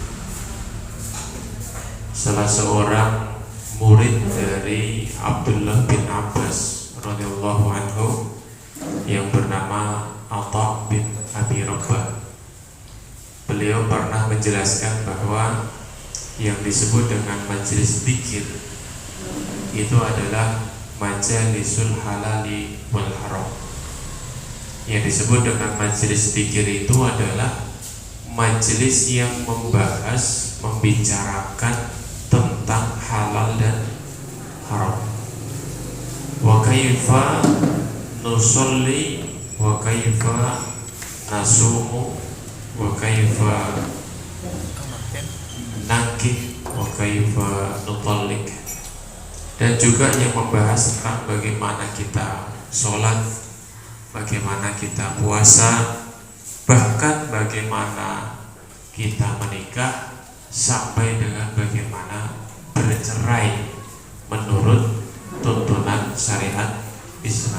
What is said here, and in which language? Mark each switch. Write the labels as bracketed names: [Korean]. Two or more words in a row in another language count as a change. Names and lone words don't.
[Indonesian] Salah seorang murid dari Abdullah bin Abbas [Arabic] رضي الله عنه [Indonesian] yang bernama Atha bin Abi Rabah, beliau pernah menjelaskan bahwa yang disebut dengan majelis zikir itu adalah [Arabic] مجالس الحلال والحرام. [Indonesian] Yang disebut dengan majelis zikir itu adalah majelis yang membahas, membicarakan tentang halal dan haram. [Arabic] وكيف نصلي وكيف نصوم وكيف نكح وكيف نطلق, [Indonesian] dan juga yang membahas tentang bagaimana kita sholat, bagaimana kita puasa, bahkan bagaimana kita menikah, sampai dengan bagaimana bercerai menurut tuntunan syariat Islam.